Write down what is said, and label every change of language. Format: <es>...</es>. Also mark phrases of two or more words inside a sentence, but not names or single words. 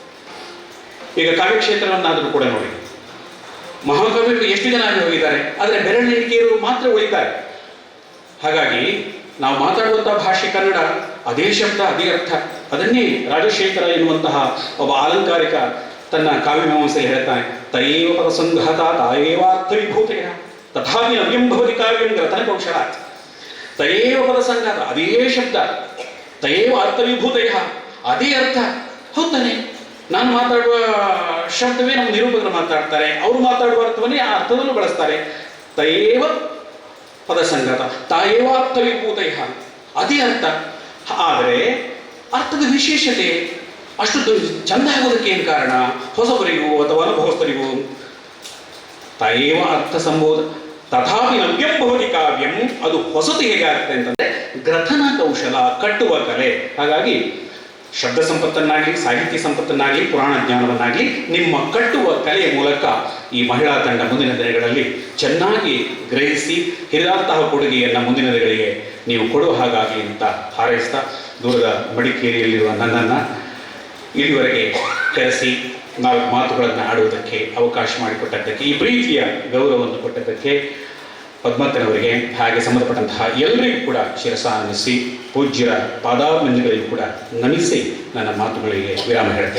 <kn>ಈಗ ಕಾವ್ಯಕ್ಷೇತ್ರವನ್ನಾದರೂ ಕೂಡ ನೋಡಿ, ಮಹಾಕವಿಗಳು ಎಷ್ಟು ಜನ ಆಗಿ ಹೋಗಿದ್ದಾರೆ, ಆದರೆ ಬೆರಳೆಣಿಕೆಯರು ಮಾತ್ರ ಉಳಿತಾರೆ. ಹಾಗಾಗಿ ನಾವು ಮಾತಾಡುವಂಥ ಭಾಷೆ ಕನ್ನಡ, ಅದೇ ಶಬ್ದ ಅದೇ ಅರ್ಥ. ಅದನ್ನೇ ರಾಜಶೇಖರ ಎನ್ನುವಂತಹ ಒಬ್ಬ ಆಲಂಕಾರಿಕ ತನ್ನ ಕಾವ್ಯಮೀಮಾಂಸೆಯಲ್ಲಿ ಹೇಳ್ತಾನೆ,</kn> <sa>ತಯೇವ ಪದಸಂಘಾತ ತಾಯೇವ ಅರ್ಥವಿಭೂತೆಯ ತಥಾಪಿ ನವ್ಯಂ ಭವತಿ ಕಾವ್ಯಂ ಗ್ರಥನ ಕೌಶಲಾತ್. ತಯೇವ ಪದಸಂಘಾತ</sa> <kn>ಅದೇ ಶಬ್ದ,</kn> <sa>ತಯೇವ ಅರ್ಥವಿಭೂತೆಯ</sa> <kn>ಅದೇ ಅರ್ಥ. ಹೌದಾನೆ, ನಾನು ಮಾತಾಡುವ ಶಬ್ದವೇ ನಮ್ಮ ನಿರೂಪಕರು ಮಾತಾಡ್ತಾರೆ, ಅವರು ಮಾತಾಡುವ ಅರ್ಥವನ್ನೇ ಆ ಅರ್ಥದಲ್ಲೂ ಬಳಸ್ತಾರೆ.</kn> <sa>ತಯೇವ ಪದಸಂಘಾತ ತಾಯೇವ ಅರ್ಥವಿಭೂತೆಯ</sa> <kn>ಅದೇ ಅರ್ಥ. ಆದರೆ ಅರ್ಥದ ವಿಶೇಷತೆ ಅಷ್ಟು ಚಂದ ಆಗೋದಕ್ಕೆ ಏನು ಕಾರಣ? ಹೊಸಬರಿಗೂ ಅಥವಾ ಅನುಭವಸ್ಥರಿಗೂ</kn> <sa>ತಯೇವ ಅರ್ಥ ಸಂಬೋಧ ತಥಾಪಿ ನವ್ಯಂ ಭವತಿ ಕಾವ್ಯಂ.</sa> <kn>ಅದು ಹೊಸತು ಹೇಗಾಗುತ್ತೆ ಅಂತಂದ್ರೆ</kn> <sa>ಗ್ರಥನ ಕೌಶಲ,</sa> <kn>ಕಟ್ಟುವ ಕಲೆ. ಹಾಗಾಗಿ ಶಬ್ದ ಸಂಪತ್ತನ್ನಾಗಲಿ, ಸಾಹಿತ್ಯ ಸಂಪತ್ತನ್ನಾಗಲಿ, ಪುರಾಣ ಜ್ಞಾನವನ್ನಾಗಲಿ ನಿಮ್ಮ ಕಟ್ಟುವ ಕಲೆಯ ಮೂಲಕ ಈ ಮಹಿಳಾ ತಂಡ ಮುಂದಿನ ದಿನಗಳಲ್ಲಿ ಚೆನ್ನಾಗಿ ಗ್ರಹಿಸಿ ಹಿರಿದಂತಹ ಕೊಡುಗೆಯನ್ನು ಮುಂದಿನ ದಿನಗಳಿಗೆ ನೀವು ಕೊಡುವ ಹಾಗಾಗಲಿ ಅಂತ ಹಾರೈಸ್ತಾ, ದೂರದ ಮಡಿಕೇರಿಯಲ್ಲಿರುವ ನನ್ನನ್ನು ಇಲ್ಲಿವರೆಗೆ ಕರೆಸಿ 4 ಮಾತುಗಳನ್ನು ಆಡುವುದಕ್ಕೆ ಅವಕಾಶ ಮಾಡಿಕೊಟ್ಟದ್ದಕ್ಕೆ, ಈ ಪ್ರೀತಿಯ ಗೌರವವನ್ನು ಕೊಟ್ಟದ್ದಕ್ಕೆ ಪದ್ಮಕ್ಕನವರಿಗೆ ಹಾಗೆ ಸಂಬಂಧಪಟ್ಟಂತಹ ಎಲ್ಲರಿಗೂ ಕೂಡ ಶಿರಸಾನ್ನಿಸಿ ಪೂಜ್ಯರ ಪಾದಾಭಿವಂದನೆಗಳಿಗೂ ಕೂಡ ನಮಿಸಿ ನನ್ನ ಮಾತುಗಳಿಗೆ ವಿರಾಮ ಹೇಳ್ತೇನೆ.</kn>